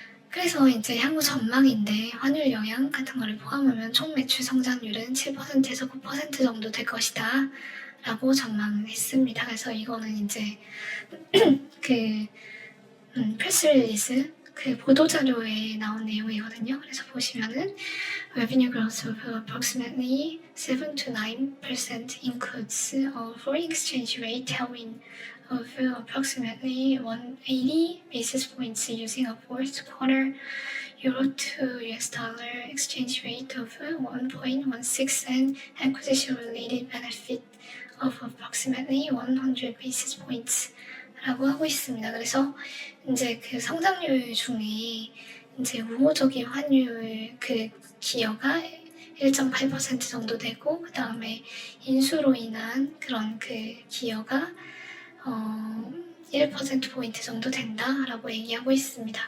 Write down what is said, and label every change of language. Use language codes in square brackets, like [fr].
[ko] 그래서 이제 향후 전망인데 환율 영향 같은 거를 포함하면 총 매출 성장률은 7%에서 9% 정도 될 것이다 라고 전망했습니다. 그래서 이거는 이제 그 프레스릴리스 그 보도자료에 나온 내용이거든요. 그래서 보시면은 [en] revenue growth of approximately 7 to 9% includes a foreign exchange rate tailwind of approximately 180 basis points using a fourth quarter euro to US dollar exchange rate of 1.16 and acquisition related benefit of approximately 100 basis points [ko] 라고 하고 있습니다. 그래서 이제 그 성장률 중에 이제 우호적인 환율 그 기여가 1.8% 정도 되고 그 다음에 인수로 인한 그런 그 기여가 1%포인트 정도 된다라고 얘기하고 있습니다.